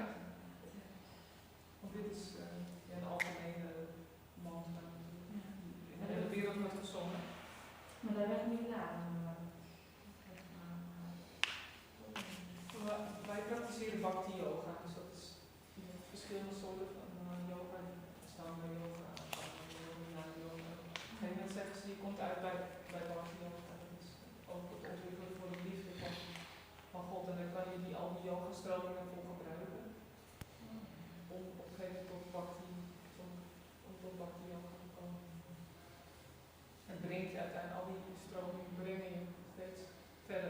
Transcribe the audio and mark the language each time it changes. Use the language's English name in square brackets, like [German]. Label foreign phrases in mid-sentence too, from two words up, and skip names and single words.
[Dutch] Want dit is een algemene mantra. In de hele wereld wordt gezongen. Maar dat werd niet gedaan. Wij praktiseren Bhakti yoga, dus dat is verschillende soorten van yoga. Stanga yoga, yoga. Op een gegeven moment zeggen ze, je komt uit bij Bhakti yoga. Dat is ook het ontwikkelen voor de liefde van God. En dan kan je al die yoga stromingen voor gebruiken. Om op een gegeven moment tot Bhakti yoga te komen. En brengt je uiteindelijk, al die stromingen brengen je steeds verder.